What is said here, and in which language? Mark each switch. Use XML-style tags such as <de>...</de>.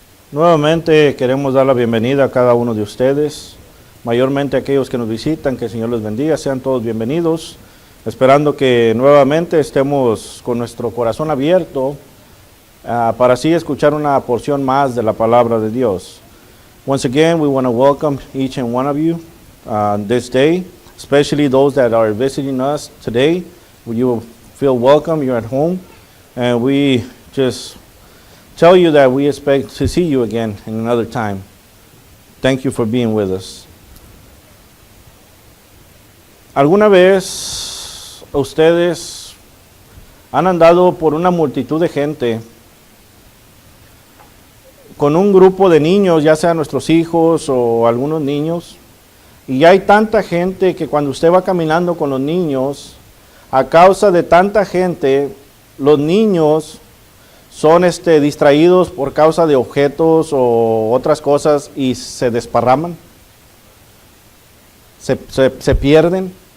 <es>Nuevamente queremos dar la bienvenida a cada uno de ustedes, mayormente a aquellos que nos visitan, que el Señor les bendiga, sean todos bienvenidos, esperando que nuevamente estemos con nuestro corazón abierto para así escuchar una porción más de la palabra de Dios.</es> <en>Once again, we want to welcome each and one of you this day, especially those that are visiting us today. You will feel welcome, you're at home, and we just tell you that we expect to see you again in another time. Thank you for being with us.</en> <es>¿Alguna vez ustedes han andado por una multitud de gente con un grupo de niños, ya sean nuestros hijos o algunos niños, y hay tanta gente que cuando usted va caminando con los niños, a causa de tanta gente, los niños son distraídos por causa de objetos o otras cosas y se desparraman, se pierden?</es>